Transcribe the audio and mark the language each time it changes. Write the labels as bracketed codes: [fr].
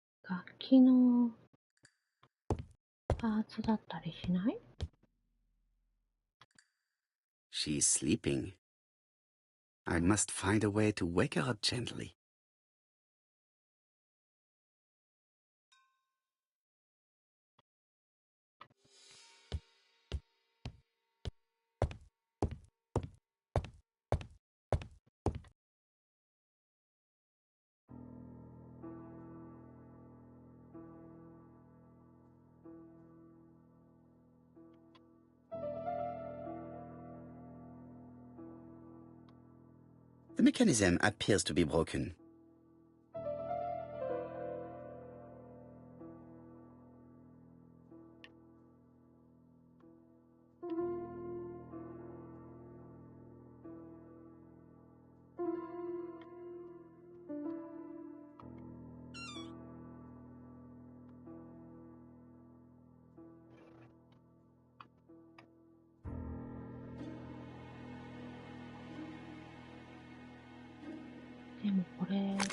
[ja] 楽器のパーツだったりしない？ [en] She's sleeping. I must find a way to wake her up gently. The mechanism appears to be broken. But [ja] でもこれ